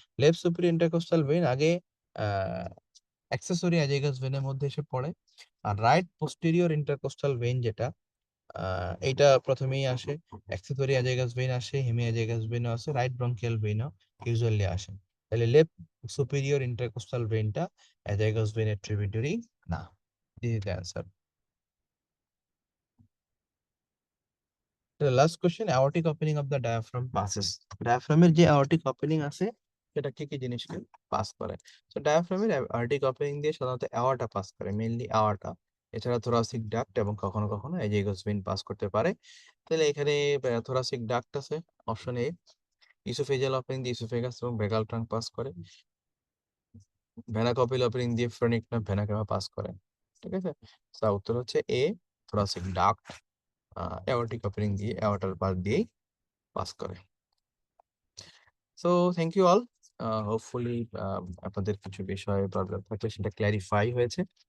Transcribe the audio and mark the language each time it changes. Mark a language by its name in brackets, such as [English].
[Bangla] Left superior intercostal vein আগে accessory অ্যাজাইগাস ভেইনের মধ্যে এসে পড়ে, আর রাইট পোস্টেরিয়র ইন্টারকোস্টাল ভেইন যেটা এইটা প্রথমেই আসে। অ্যাক্সেসরি অ্যাজাইগাস ভেইন আসে, হেমি অ্যাজাইগাস ভেইনও আছে, রাইট ব্রঙ্কিয়াল ভেইনও ইউজুয়ালি আসে। তাহলে লেফট সুপিরিয়র ইন্টারকোস্টাল ভেইনটা অ্যাজাইগাস ভেইনের ট্রিবিউটারি না। [English] This is the answer. The last question, aortic opening of the diaphragm passes. [Bangla] ডায়াফ্রামের যে aortic opening আছে সেটা কি কি জিনিসকে পাস করে? তো ডায়াফ্রামের aortic opening দিয়ে সাধারণত aorta পাস করে, মেইনলি aorta। এছাড়া thoracic duct এবং কখনো কখনো azygos vein পাস করতে পারে। তাহলে এখানে thoracic duct আছে, অপশন এ। esophageal opening দিয়ে esophagus এবং vagal trunk পাস করে। ভেনা কপিল opening দিয়ে phrenic nerve vena cava pass করে। ঠিক আছে, তো উত্তর হচ্ছে এ, thoracic duct aortic opening দিয়ে aortaর পাশ দিয়েই পাস করে। [English] So thank you all. [Bangla] Hopefully আপনাদের কিছু বিষয়ে প্রবলেম থাকলে সেটা ক্ল্যারিফাই হয়েছে।